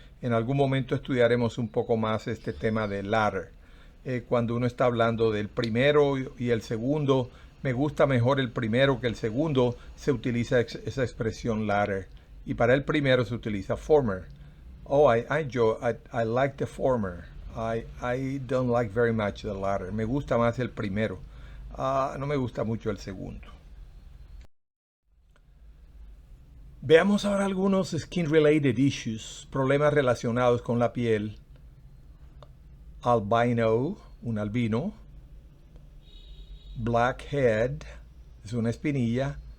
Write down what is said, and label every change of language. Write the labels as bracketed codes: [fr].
[es] En algún momento estudiaremos un poco más este tema de latter. Cuando uno está hablando del primero y el segundo, me gusta mejor el primero que el segundo, se utiliza esa expresión latter. Y para el primero se utiliza former. [en] Oh, I like the former. I don't like very much the latter. [es] Me gusta más el primero. No me gusta mucho el segundo. Veamos ahora algunos [en] skin-related issues, [es] problemas relacionados con la piel. Albino, un albino. Blackhead, es una espinilla.